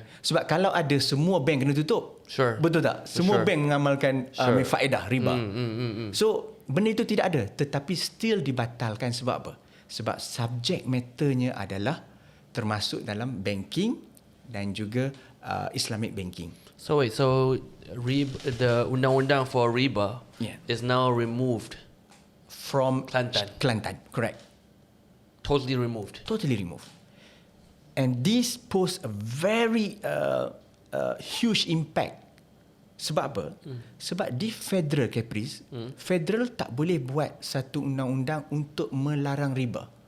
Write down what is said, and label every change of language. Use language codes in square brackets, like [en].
[ms] Sebab kalau ada, semua bank kena tutup. Betul tak? Semua bank mengamalkan faedah riba. So benda itu tidak ada, tetapi still dibatalkan. Sebab apa? Sebab subjek matternya adalah termasuk dalam banking dan juga Islamic banking. [en] So the [ms] undang-undang [en] for riba is now removed from Kelantan, correct. Totally removed. And this pose a very huge impact. [ms] Sebab apa? Sebab di federal, Caprice, federal tak boleh buat satu undang-undang untuk melarang riba.